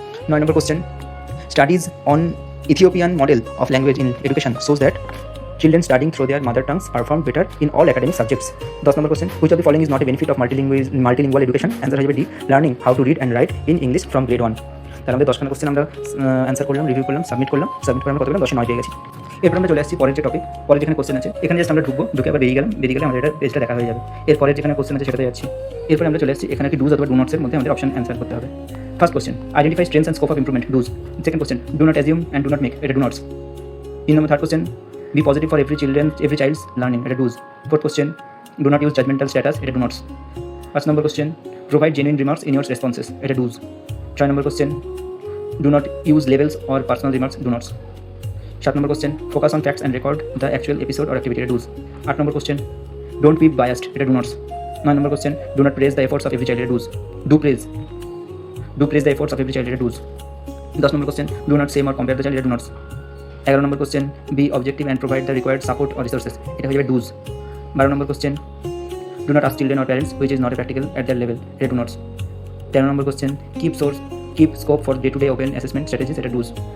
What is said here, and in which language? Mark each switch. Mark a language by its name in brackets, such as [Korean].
[Bangla] 9 number question, [English] studies on Ethiopian model of language in education shows that children studying through their mother tongues perform better in all academic subjects. 10 number question, which of the following is not a benefit of multilingual education, answer [Bangla] হবে [English] D, learning how to read and write in English from grade 1. [Bangla] তাহলে আমাদের 10খানা question আমরা answer করলাম, review করলাম, submit করে আমরা কত পেলাম, 10-9 পেয়ে গেছি। এরপর আমরা চলে আসছি পরের যে টপিক, পরের যেখানে কোশ্চেন আছে এখানে জাস্ট আমরা ঢুকে আবার বেরিয়ে গেলে আমাদের এটা পেজটা দেখা হয়ে যাবে। এরপরে যেখানে কোশ্চেন আছে সেটাতে যাচ্ছি। এরপরে আমরা চলে আসছি এখানে কি ডুজ অথবা ডু নটসের মধ্যে আমাদের অপশন অ্যান্সার করতে হবে। [English] First question, identify strengths and scope of improvement, do's. Second question, do not assume and do not make, [Bangla] এটা do নটস। 3 number [English] third question, be positive for every child's learning, [Bangla] এটা [English] do's. Fourth question, do not use judgmental status, [Bangla] এটা [English] do nots. 5 number question, provide genuine remarks in your responses, এটা do's. 6 number question, do not use labels or personal remarks, do nots. 7 number question, focus on facts and record the actual episode or activity, [Bangla] এটা [English] do's. 8 number question, don't be biased, [Bangla] এটা [English] do nots. 9 number question, do not praise the efforts of every child, এটা do's. Do praise. Do praise the efforts of every child, [Bangla] এটা dos. 10 number question, [English] do not shame or compare the child, [Bangla] এটা do নটস। 11 number question, [English] be objective and provide the required support or resources, [Bangla] এটা হয়ে যাবে dos. 12 number question, [English] do not ask children or parents which is not a practical at their level, [Bangla] এটা do নটস। 13 number question, [English] keep scope for day to day open assessment strategies, [Bangla] এটা dos.